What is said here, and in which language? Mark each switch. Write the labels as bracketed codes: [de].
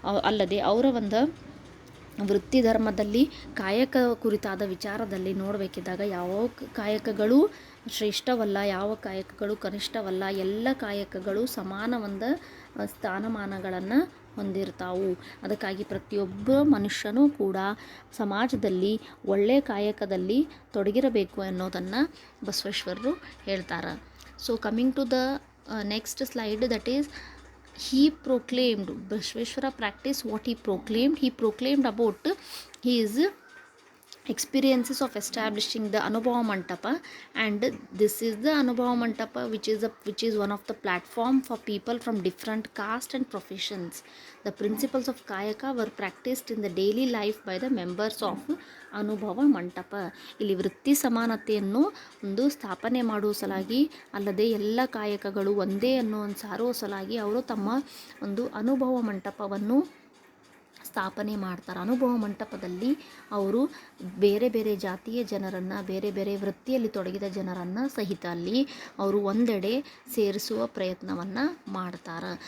[kn] ಅಲ್ಲದೆ ಅವರ ಒಂದು ವೃತ್ತಿ ಧರ್ಮದಲ್ಲಿ ಕಾಯಕ ಕುರಿತಾದ ವಿಚಾರದಲ್ಲಿ ನೋಡಬೇಕಿದ್ದಾಗ ಯಾವ ಕಾಯಕಗಳು ಶ್ರೇಷ್ಠವಲ್ಲ, ಯಾವ ಕಾಯಕಗಳು ಕನಿಷ್ಠವಲ್ಲ, ಎಲ್ಲ ಕಾಯಕಗಳು ಸಮಾನ ಒಂದು ಸ್ಥಾನಮಾನಗಳನ್ನು ಹೊಂದಿರ್ತಾವು. ಅದಕ್ಕಾಗಿ ಪ್ರತಿಯೊಬ್ಬ ಮನುಷ್ಯನೂ ಕೂಡ ಸಮಾಜದಲ್ಲಿ ಒಳ್ಳೆಯ ಕಾಯಕದಲ್ಲಿ ತೊಡಗಿರಬೇಕು ಅನ್ನೋದನ್ನು ಬಸವೇಶ್ವರರು ಹೇಳ್ತಾರೆ. [en] So coming to the next slide, that is he proclaimed, Basaveshwara practiced what he proclaimed about his experiences of establishing the Anubhava Mantapa, and this is the Anubhava Mantapa which is one of the platform for people from different caste and professions. The principles of Kayaka were practiced in the daily life by the members of Anubhava Mantapa. [kn] ಇಲ್ಲಿ ವೃತ್ತಿ ಸಮಾನತೆಯನ್ನು ಒಂದು ಸ್ಥಾಪನೆ ಮಾಡುವ ಸಲಾಗಿ, ಅಲ್ಲದೆ ಎಲ್ಲ ಕಾಯಕಗಳು ಒಂದೇ ಅನ್ನೋ ಒಂದು ಸಾರುವ ಸಲಾಗಿ ಅವರು ತಮ್ಮ ಒಂದು ಅನುಭವ ಮಂಟಪವನ್ನು ಸ್ಥಾಪನೆ ಮಾಡ್ತಾರೆ. ಅನುಭವ ಮಂಟಪದಲ್ಲಿ ಅವರು ಬೇರೆ ಬೇರೆ ಜಾತಿಯ ಜನರನ್ನು, ಬೇರೆ ಬೇರೆ ವೃತ್ತಿಯಲ್ಲಿ ತೊಡಗಿದ ಜನರನ್ನು ಸಹಿತ ಅಲ್ಲಿ ಅವರು ಒಂದೆಡೆ ಸೇರಿಸುವ ಪ್ರಯತ್ನವನ್ನು ಮಾಡ್ತಾರೆ.